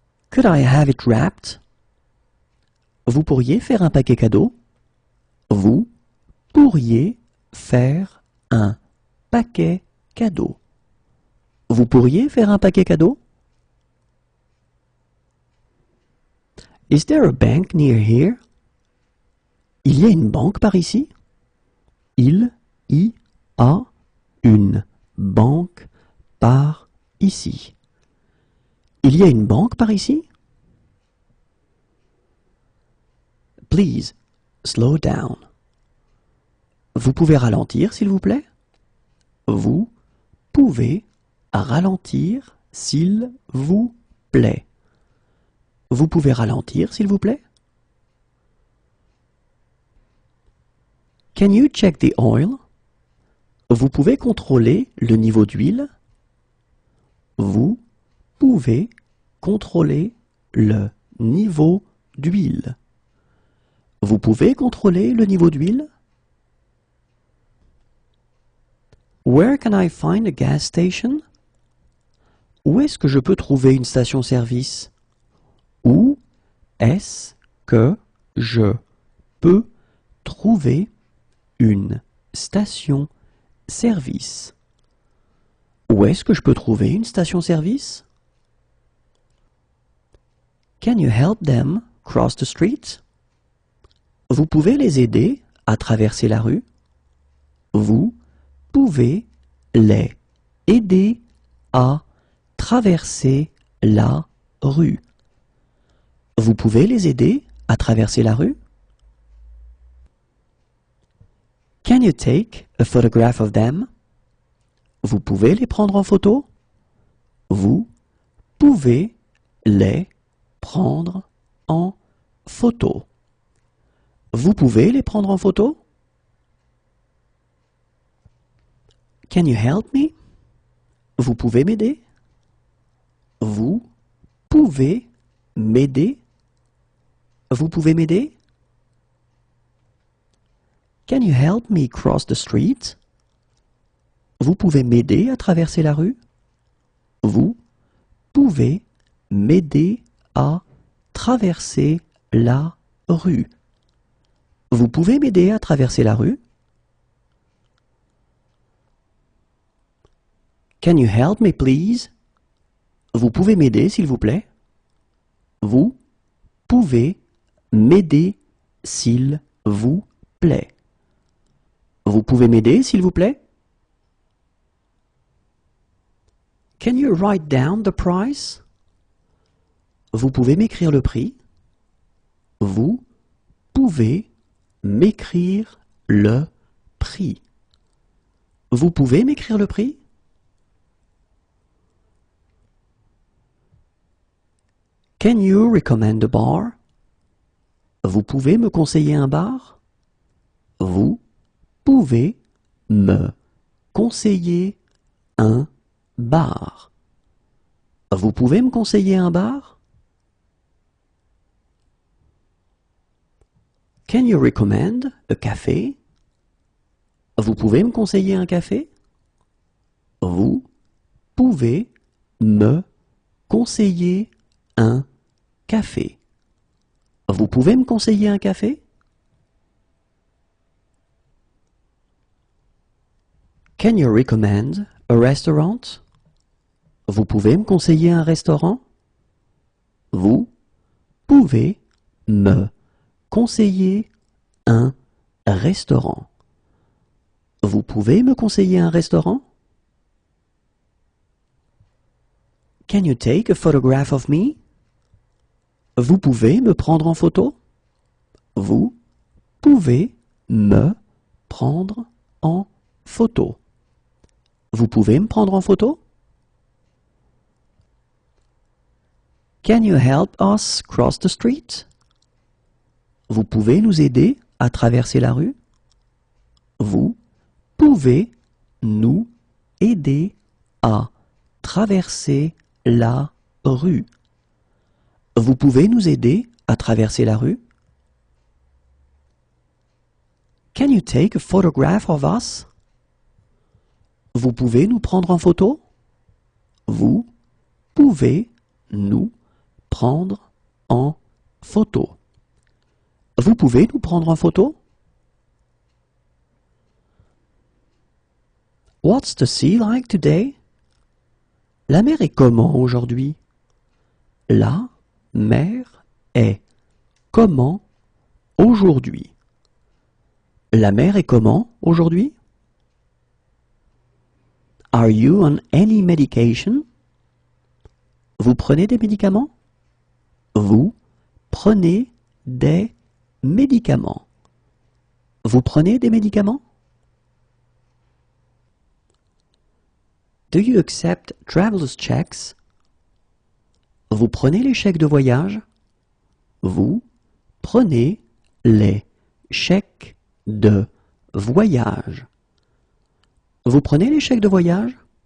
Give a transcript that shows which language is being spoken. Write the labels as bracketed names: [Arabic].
[English] Could I have it wrapped? [French] Vous pourriez faire un paquet cadeau? Vous pourriez faire un paquet cadeau. Vous pourriez faire un paquet cadeau? [English] Is there a bank near here? [French] Il y a une banque par ici? Il y a une banque par ici. Il y a une banque par ici? [English] Please, slow down. [French] Vous pouvez ralentir, s'il vous plaît? Vous pouvez ralentir, s'il vous plaît. Vous pouvez ralentir, s'il vous plaît? [English] Can you check the oil? [French] Vous pouvez contrôler le niveau d'huile. Vous pouvez contrôler le niveau d'huile. Vous pouvez contrôler le niveau d'huile? [English] Where can I find a gas station? [French] Où est-ce que je peux trouver une station-service? Où est-ce que je peux trouver une station-service? Où est-ce que je peux trouver une station-service? [English] Can you help them cross the street? [French] Vous pouvez les aider à traverser la rue? Vous pouvez les aider à traverser la rue. Vous pouvez les aider à traverser la rue? [English] Can you take a photograph of them? [French] Vous pouvez les prendre en photo? Vous pouvez les prendre en photo. Vous pouvez les prendre en photo? [English] Can you help me? [French] Vous pouvez m'aider? Vous pouvez m'aider? Vous pouvez m'aider? [English] Can you help me cross the street? [French] Vous pouvez m'aider à traverser la rue? Vous pouvez m'aider à traverser la rue? Vous pouvez m'aider à traverser la rue? [English] Can you help me please? [French] Vous pouvez m'aider s'il vous plaît? Vous pouvez m'aider s'il vous plaît? Vous pouvez m'aider s'il vous plaît? [English] Can you write down the price? [French] Vous pouvez m'écrire le prix? Vous pouvez m'écrire le prix? Vous pouvez m'écrire le prix? [English] Can you recommend a bar? [French] Vous pouvez me conseiller un bar? Vous pouvez me conseiller un bar? Vous pouvez me conseiller un bar? [English] Can you recommend a café? [French] Vous pouvez me conseiller un café? Vous pouvez me conseiller un café? Vous pouvez me conseiller un café? [English] Can you recommend a restaurant? [French] Vous pouvez me conseiller un restaurant? Vous pouvez me conseiller un restaurant? Vous pouvez me conseiller un restaurant? [English] Can you take a photograph of me? [French] Vous pouvez me prendre en photo? Vous pouvez me prendre en photo? Vous pouvez me prendre en photo? [English] Can you help us cross the street? [French] Vous pouvez nous aider à traverser la rue? Vous pouvez nous aider à traverser la rue? Vous pouvez nous aider à traverser la rue? [English] Can you take a photograph of us? [French] Vous pouvez nous prendre en photo? Vous pouvez nous prendre en photo? Vous pouvez nous prendre en photo? [English] What's the sea like today? [French] La mer est comment aujourd'hui? La mer est comment aujourd'hui? La mer est comment aujourd'hui? [English] Are you on any medication? [French] Vous prenez des médicaments? Vous prenez des médicaments? Vous prenez des médicaments? [English] Do you accept traveler's checks? [French] Vous prenez les chèques de voyage? Vous prenez les chèques de voyage? Vous prenez les chèques de voyage?